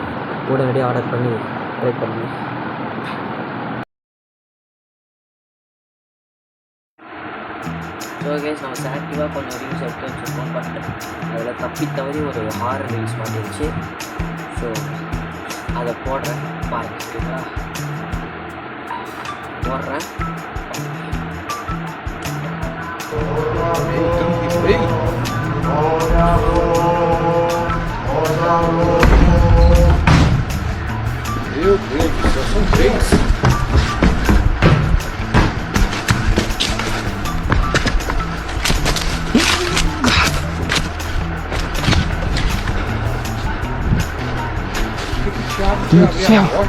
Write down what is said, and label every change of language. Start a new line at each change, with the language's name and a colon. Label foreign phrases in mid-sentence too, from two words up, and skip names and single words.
Tamil: உடனடியாக ஆர்டர் பண்ணி ட்ரை பண்ணுங்கள்.
English: So guys,
Tamil: நம்ம ஆக்டிவாக கொஞ்சம் ரீல்ஸ் எடுத்து வச்சுருக்கோம். பட் அதில் தவறி ஒரு
English: horror reels
Tamil: வந்துருச்சு. ஸோ அதை போடுறேன், பாருங்கள். ஓகேங்களா? போடுறேன்.
Portuguese: Meu Deus, só são 3. Meu Deus do céu.